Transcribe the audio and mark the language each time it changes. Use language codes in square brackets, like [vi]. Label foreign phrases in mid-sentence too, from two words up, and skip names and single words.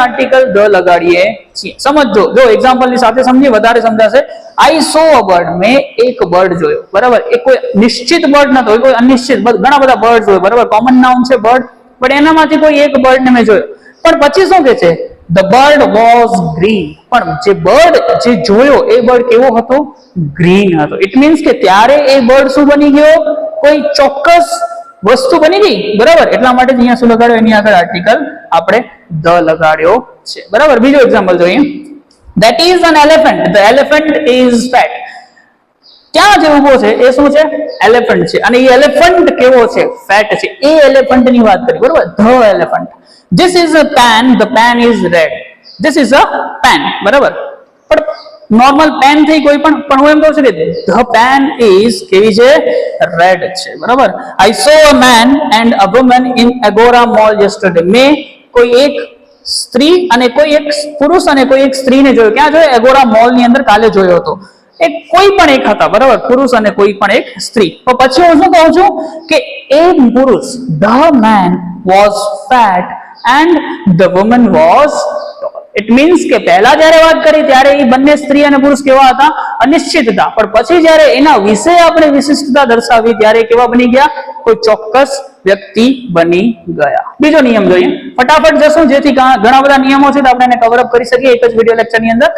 [en] article the [gu] લગાડીએ છીએ. સમજો, જો એક્ઝામ્પલ ની સાથે સમજીએ વધારે સમજાશે. [en] I saw a bird, [gu] મેં એક બર્ડ જોયો, બરાબર. એ કોઈ નિશ્ચિત બર્ડ નતો, કોઈ અનિશ્ચિત, ઘણા બધા બર્ડ જોયો, બરાબર. [en] common noun [gu] છે બર્ડ, પણ એનામાંથી કોઈ એક બર્ડ ને મેં જોયો. પણ પછી શું કે છે? [en] The bird was green. [gu] પણ જે બર્ડ જે જોયો એ બર્ડ કેવો હતો? ગ્રીન હતો. [en] it means [gu] કે ત્યારે એ બર્ડ શું બની ગયો? કોઈ ચોક્કસ વસ્તુ બની ગઈ, બરાબર. એટલા માટે અહીંયા શું લગાડ્યો? એની આગળ આર્ટિકલ આપણે ધ લગાડ્યો છે, બરાબર. બીજો એક્ઝામ્પલ જોઈએ. [en] That is an elephant. The elephant is fat. [gu] ત્યાં જે ઉભો છે એ શું છે? એલિફન્ટ છે. અને એ એલિફન્ટ કેવો છે? ફેટ છે. એ એલિફન્ટ ની વાત કરી, બરાબર. [en] the elephant. This is a pen. The pen is red. This is a pen, [gu] બરાબર. પણ નોર્મલ પેન થઈ કોઈ પણ હું એમ કહું છું કે [en] the pen is [gu] કેવી છે? રેડ છે, બરાબર. [en] I saw a man and a woman in Agora mall yesterday. [gu] મેં કોઈ એક સ્ત્રી અને કોઈ એક પુરુષ અને કોઈ એક સ્ત્રીને જોયો. ક્યાં જોયો? એગોરા મોલ ની અંદર કાલે જોયો હતો. એક કોઈ પણ એક હતા, બરાબર, પુરુષ અને કોઈ પણ એક સ્ત્રી. તો પછી હું શું કહું છું કે એ પુરુષ, [en] the man was fat and the woman was tall. It means [gu] કે પહેલા જ્યારે વાત કરી ત્યારે એ બંને સ્ત્રી અને પુરુષ કેવા હતા? અનિશ્ચિત હતા. પણ પછી જ્યારે એના વિશે આપણે વિશિષ્ટતા દર્શાવી ત્યારે કેવા બની ગયા? કોઈ ચોક્કસ વ્યક્તિ બની ગયા. બીજો નિયમ જોઈએ, ફટાફટ જશું જેથી ઘણા બધા નિયમો છે તો આપણે એને [en] cover up [gu] કરી શકીએ એક જ [en] video lecture [gu] ની અંદર.